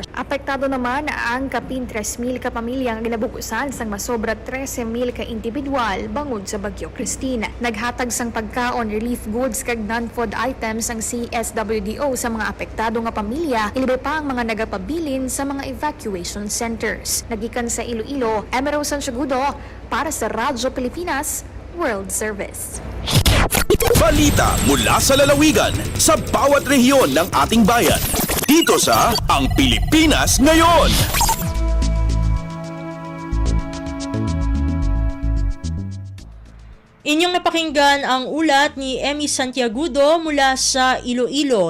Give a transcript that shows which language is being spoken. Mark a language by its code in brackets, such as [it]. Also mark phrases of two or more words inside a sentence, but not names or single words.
[hil] Apektado naman ang kapin 3,000 ka pamilya nga ginabugusan sang masobra 13,000 ka individual bangod sa Bagyo Christine. Naghatag sang pagkaon, [en] relief goods [hil] kag [en] non-food items [hil] ang CSWDO sa mga apektado nga pamilya, ilibe pa ang mga nagapabilin sa mga [en] evacuation centers. [hil] Nagikan sa Iloilo, Emero Santiagudo para sa Radyo Pilipinas World Service. [tl] Balita mula sa lalawigan sa bawat rehiyon ng ating bayan. Dito sa Ang Pilipinas Ngayon. Inyong napakinggan ang ulat ni Emmy Santiagudo mula sa Iloilo.